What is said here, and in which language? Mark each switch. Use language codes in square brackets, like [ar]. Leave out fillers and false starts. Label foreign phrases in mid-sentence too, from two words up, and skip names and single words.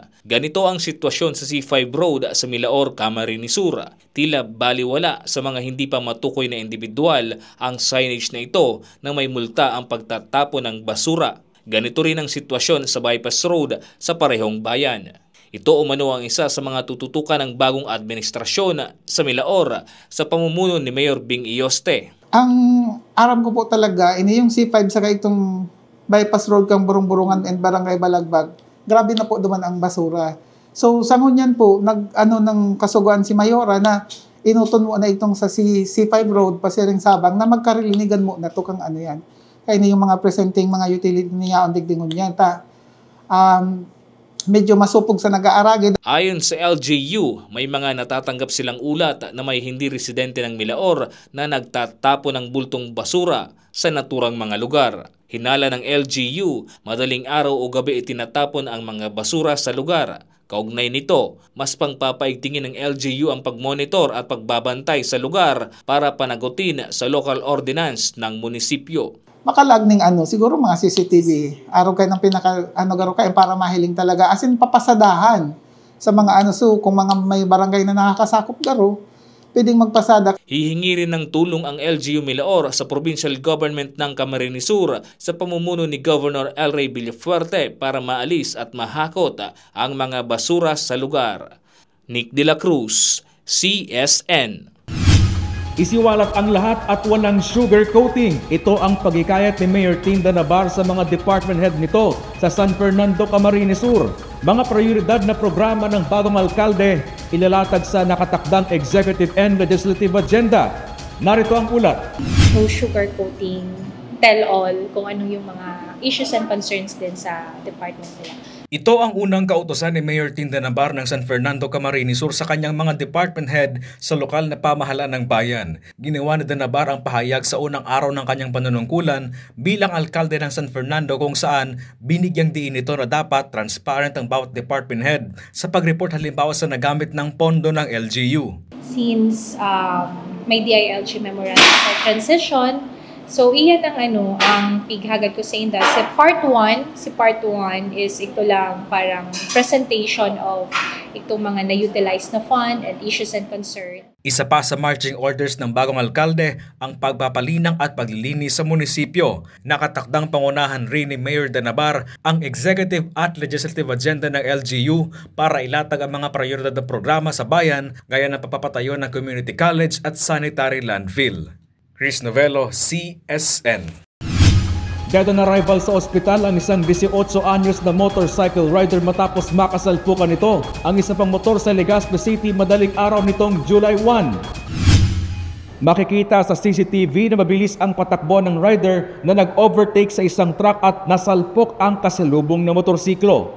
[tl] Ganito ang sitwasyon sa C5 Road sa Milaor, Camarines Sur. Tila baliwala sa mga hindi pa matukoy na individual ang signage na ito na may multa ang pagtatapon ng basura. Ganito rin ang sitwasyon sa Bypass Road sa parehong bayan. Ito umano ang isa sa mga tututukan ng bagong administrasyon sa Milaor sa pamumuno ni Mayor Bing Iyoste. [bik] Ang aram ko po talaga, ini yung C5 saka itong Bypass Road kang Burong-Burungan and Barangay Balagbag, grabe na po duman ang basura. So sa ngunyan po, ng kasuguan si Mayora na inuton mo na itong sa C5 Road, Pasiring Sabang, na magkarilinigan mo na to kang ano yan. Kaya yung mga presenting mga utility niya ang digdingon yan. Medyo masupog sa nag-aaragid. [tl] Ayon sa LGU, may mga natatanggap silang ulat na may hindi residente ng Milaor na nagtatapo ng bultong basura sa naturang mga lugar. Hinala ng LGU, madaling araw o gabi itinatapon ang mga basura sa lugar. Kaugnay nito, mas pangpapaigtingin ng LGU ang pagmonitor at pagbabantay sa lugar para panagutin sa [en] local ordinance [tl] ng munisipyo. [bik] Makalagning siguro mga CCTV. Araw kayo ng garo kayo para mahiling talaga. [en] As in, [bik] papasadahan sa mga so kung mga may barangay na nakakasakop garo, pwedeng magpasada. [tl] Hihingi rin ng tulong ang LGU Milaor sa provincial government ng Camarines Sur sa pamumuno ni Governor El Rey Villafuerte para maalis at mahakot ang mga basura sa lugar. Nick De La Cruz, CSN. Isiwalat ang lahat at walang [en] sugar coating. [tl] Ito ang pagikayat ni Mayor Tinda Navar sa mga department head nito sa San Fernando, Camarines Sur. Mga prioridad na programa ng bagong alkalde ilalatag sa nakatakdang [en] executive and legislative agenda. [tl] Narito ang ulat. [en] No sugar coating, tell all [tl] kung ano yung mga [en] issues and concerns [tl] din sa department nila. Ito ang unang kautusan ni Mayor Tinda Navar ng San Fernando, Camarines Sur sa kanyang mga department head sa lokal na pamahalaan ng bayan. Ginawa ni Navar ang pahayag sa unang araw ng kanyang panunungkulan bilang alkalde ng San Fernando kung saan binigyang diin ito na dapat transparent ang bawat department head sa pag-report halimbawa sa nagamit ng pondo ng LGU. [bik] Since may [en] DILG memorandum for transition, [bik] so iyan ang pighagad ko sa inda. Si part 1 is ito lang parang [en] presentation of [bik] itong mga na-utilize na [en] fund and issues and concern. [tl] Isa pa sa marching orders ng bagong alkalde ang pagpapalinang at paglilinis sa munisipyo. Nakatakdang pangunahan rin ni Mayor De Navar ang executive at legislative agenda ng LGU para ilatag ang mga prioridad na programa sa bayan gaya ng papapatayo ng [en] community college [tl] at [en] sanitary landfill. [tl] Chris Novello, CSN. [en] Dead on arrival [tl] sa ospital ang isang 18 anyos na [en] motorcycle rider [tl] matapos makasalpukan nito ang isa pang motor sa Legazpi City madaling araw nitong July 1. Makikita sa CCTV na mabilis ang patakbo ng rider na nag-overtake sa isang truck at nasalpok ang kasalubong na motorsiklo.